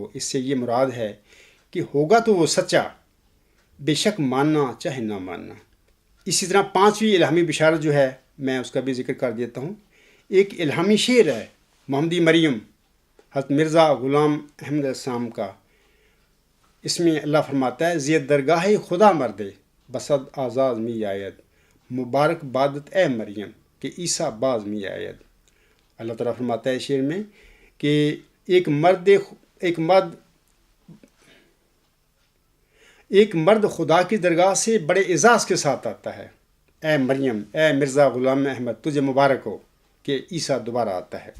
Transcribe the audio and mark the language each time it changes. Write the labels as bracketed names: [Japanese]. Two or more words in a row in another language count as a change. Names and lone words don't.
[Urdu] اس سے یہ مراد ہے کہ ہوگا تو وہ سچا، بے شک ماننا چاہے نہ ماننا۔ اسی طرح 5ویں الہامی بشارت جو ہے میں اس کا بھی ذکر کر دیتا ہوں۔ ایک الہامی شعر ہے محمدی مریم حضرت مرزا غلام احمد السلام کا، اس میں اللہ فرماتا ہے، [Persian] زید درگاہ خدا مردے بسد آزاز می آید مبارک بادت اے مریم کہ عیسیٰ باز می آید۔ [Urdu] اللہ تعالیٰ فرماتا ہے شعر میں کہ ایک مرد ایک مرد خدا کی درگاہ سے بڑے اعزاز کے ساتھ آتا ہے، اے مریم، اے مرزا غلام احمد، تجھے مبارک ہو کہ عیسیٰ دوبارہ آتا ہے۔